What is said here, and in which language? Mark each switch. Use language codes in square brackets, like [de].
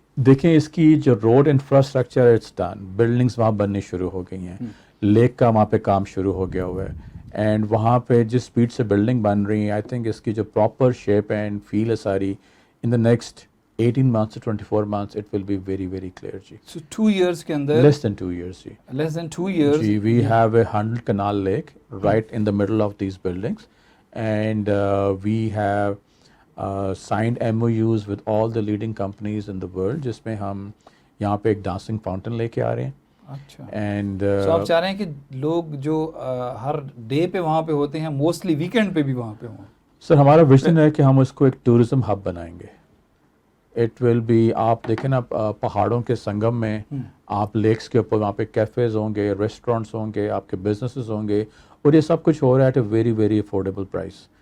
[ur] دیکھیں اس کی جو road infrastructure it's done, buildings وہاں بننی شروع ہو گئی ہیں, لیک کا وہاں پہ کام شروع ہو گیا ہوا ہے, اینڈ وہاں پہ جس اسپیڈ سے بلڈنگ بن رہی ہیں آئی تھنک اس کی جو پراپر شیپ اینڈ فیل ہے ساری ان the next 18 months to 24 months it will be very very clear ji. [en] So 2 years کے اندر, less than 2 years ji, less than 2 years ji, we have a 100 canal lake right in the middle of these buildings, and we have signed MOUs with all the leading companies in the world جس میں ہم یہاں پہ ایک dancing fountain لے کے آ رہے ہیں. [ur] اچھا, [en] and [ur] آپ چاہ رہے ہیں کہ لوگ جو ہر ڈے پہ وہاں پہ ہوتے ہیں موسٹلی ویکینڈ پہ بھی وہاں پہ ہوں؟ سر ہمارا ویژن ہے کہ ہم اس کو ایک ٹورزم ہب بنائیں گے. اٹ ول بی, آپ دیکھیں نا پہاڑوں کے سنگم میں آپ لیکس کے اوپر وہاں پہ کیفیز ہوں گے, ریسٹورینٹس ہوں گے, آپ کے بزنسز ہوں گے, اور یہ سب کچھ ہو رہا ہے at a very very affordable price.